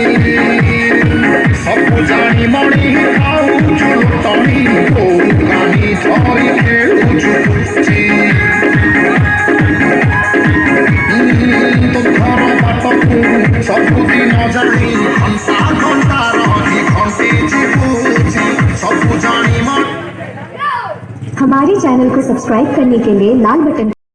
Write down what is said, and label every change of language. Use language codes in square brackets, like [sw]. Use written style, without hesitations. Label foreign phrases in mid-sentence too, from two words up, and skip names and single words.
[or] ସବୁ ଜାଣି ମଣି ଖାଉଛୁ ତଣି କୋଉ କାନି ଧରି ଖେଳୁଛୁ ତୋ ଘର ବାଟକୁ ସବୁଦିନ ଜାଣି ଘଣ୍ଟା ଘଣ୍ଟା ରହି ଘଣ୍ଟି ଚିପୁଛି ସବୁ ଜାଣି ମଣି। [hi] हमारे चैनल को सब्सक्राइब करने के लिए लाल बटन